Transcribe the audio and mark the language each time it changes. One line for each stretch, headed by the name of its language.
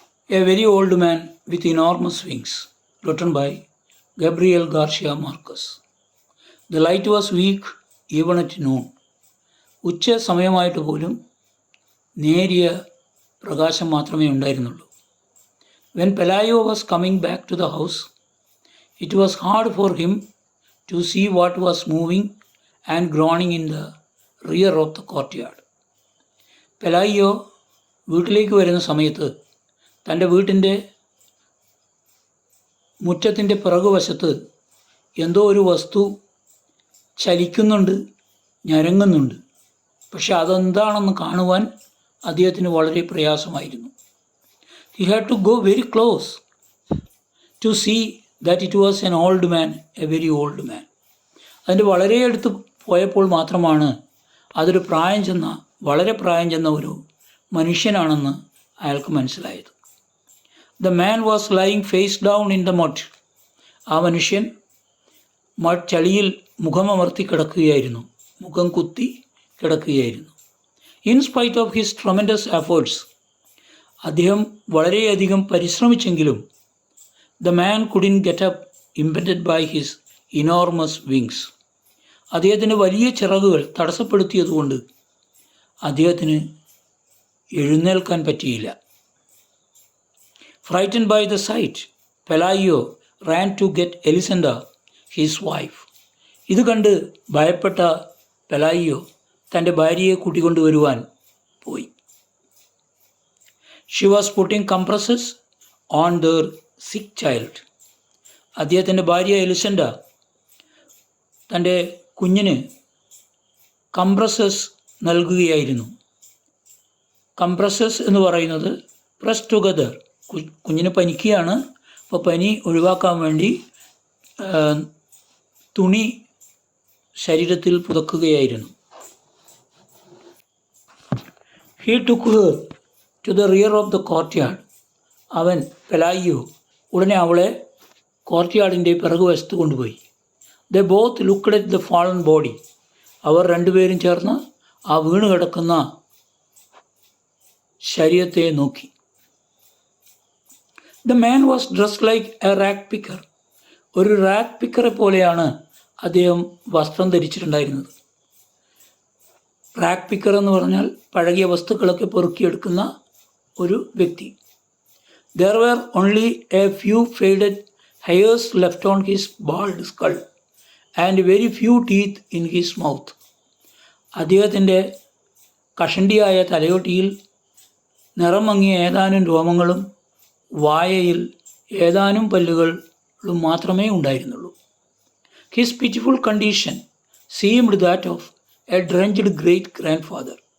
English: A Very Old Man with Enormous Wings, written by Gabriel Garcia Marquez. The light was weak even at noon.
Malayalam: ഉച്ച സമയമായിട്ട് പോലും നേരിയ പ്രകാശം മാത്രമേ ഉണ്ടായിരുന്നുള്ളൂ.
English: When Pelayo was coming back to the house, it was hard for him to see what was moving and groaning in the rear of the courtyard.
Malayalam: പെലായോ വീട്ടിലേക്ക് വരുന്ന സമയത്ത് തൻ്റെ വീട്ടിൻ്റെ മുറ്റത്തിൻ്റെ പിറകുവശത്ത് എന്തോ ഒരു വസ്തു ചലിക്കുന്നുണ്ട്, ഞരങ്ങുന്നുണ്ട്. പക്ഷെ അതെന്താണെന്ന് കാണുവാൻ അദ്ദേഹത്തിന് വളരെ പ്രയാസമായിരുന്നു.
English: He had to go very close to see that it was an old man, a very old man.
Malayalam: അതിൻ്റെ വളരെ അടുത്ത് പോയപ്പോൾ മാത്രമാണ് അതൊരു വളരെ പ്രായം ചെന്ന ഒരു മനുഷ്യനാണെന്ന് അയാൾക്ക് മനസ്സിലായത്.
English: The man was lying face down in the mud.
Malayalam: ആ മനുഷ്യൻ ചളിയിൽ മുഖമമർത്തി കിടക്കുകയായിരുന്നു, മുഖം കുത്തി കിടക്കുകയായിരുന്നു.
English: In spite of his tremendous efforts,
Malayalam: അദ്ദേഹം വളരെയധികം പരിശ്രമിച്ചെങ്കിലും
English: the man couldn't get up, impeded by his enormous wings.
Malayalam: അദ്ദേഹത്തിൻ്റെ വലിയ ചിറകുകൾ തടസ്സപ്പെടുത്തിയതുകൊണ്ട് അദ്ദേഹത്തിന് എഴുന്നേൽക്കാൻ പറ്റിയില്ല.
English: Frightened by the sight, Pelayo ran to get Elisenda, his wife.
Malayalam: ഇത് കണ്ട് ഭയപ്പെട്ട പെലായിയോ തൻ്റെ ഭാര്യയെ കൂട്ടിക്കൊണ്ടുവരുവാൻ പോയി.
English: She was putting compresses on their sick child.
Malayalam: അദ്ദേഹത്തിൻ്റെ ഭാര്യ എലിസെൻഡ തൻ്റെ കുഞ്ഞിന് കംപ്രസസ് നൽകുകയായിരുന്നു. കംപ്രസസ് എന്ന് പറയുന്നത്
English: Press together.
Malayalam: കുഞ്ഞിന് പനിക്കുകയാണ്, അപ്പോൾ പനി ഒഴിവാക്കാൻ വേണ്ടി തുണി ശരീരത്തിൽ പുതക്കുകയായിരുന്നു.
English: He took her to the rear of the courtyard.
Malayalam: അവൻ പെലായിയോ ഉടനെ അവളെ കോർട്ട്യാർഡിൻ്റെ പിറകുവശത്ത് കൊണ്ടുപോയി.
English: They both looked at the fallen body.
Malayalam: അവർ രണ്ടുപേരും ചേർന്ന് ആ വീണ് കിടക്കുന്ന ശരീരത്തെ നോക്കി.
English: The man was dressed like a rag picker.
Malayalam: ഒരു റാഗ് പിക്കറെ പോലെയാണ് അദ്ദേഹം വസ്ത്രം ധരിച്ചിട്ടുണ്ടായിരുന്നത്. റാഗ് പിക്കർ എന്ന് പറഞ്ഞാൽ പഴകിയ വസ്തുക്കളൊക്കെ പെറുക്കിയെടുക്കുന്ന ഒരു വ്യക്തി.
English: There were only a few faded hairs left on his bald skull and very few teeth in his mouth.
Malayalam: അദ്ദേഹത്തിൻ്റെ കഷണ്ടിയായ തലയോട്ടിയിൽ നിറം മങ്ങിയ ഏതാനും രോമങ്ങളും വായയിൽ ഏതാനും പല്ലുകളും മാത്രമേ ഉണ്ടായിരുന്നുള്ളൂ.
English: His pitiful condition seemed that of a drenched great grandfather.